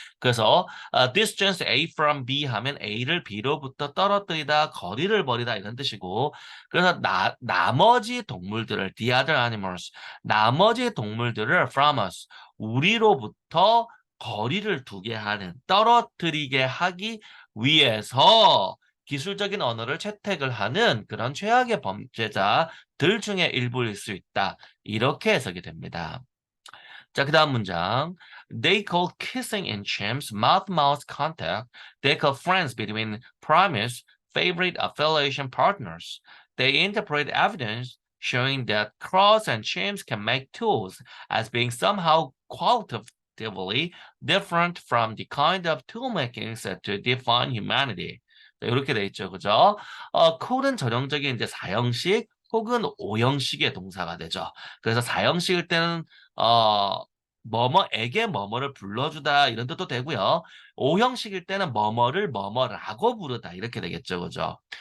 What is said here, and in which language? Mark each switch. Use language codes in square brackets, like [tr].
[ko] 그래서 distance A from B 하면 A를 B로부터 떨어뜨리다, 거리를 버리다 이런 뜻이고, 그래서 나머지 동물들을, [en] the other animals, [ko] 나머지 동물들을 [en] from us, [ko] 우리로부터 거리를 두게 하는, 떨어뜨리게 하기 위해서 기술적인 언어를 채택을 하는 그런 최악의 범죄자들 중에 일부일 수 있다. 이렇게 해석이 됩니다. 자, 그 다음 문장. [en] They call kissing in chimps mouth-mouth contact. They call friends between primates favorite affiliation partners. They interpret evidence showing that crows and chimps can make tools as being somehow qualitatively different from the kind of tool making said to define humanity. [ko] 자, 이렇게 돼 있죠, 그죠? 콜은 전형적인 이제 사형식 혹은 오형식의 동사가 되죠. 그래서 사형식일 때는 뭐뭐에게 뭐뭐를 불러주다 이런 뜻도 되고요. 오형식일 때는 뭐뭐를 뭐뭐라고 부르다 이렇게 되겠죠. 그죠?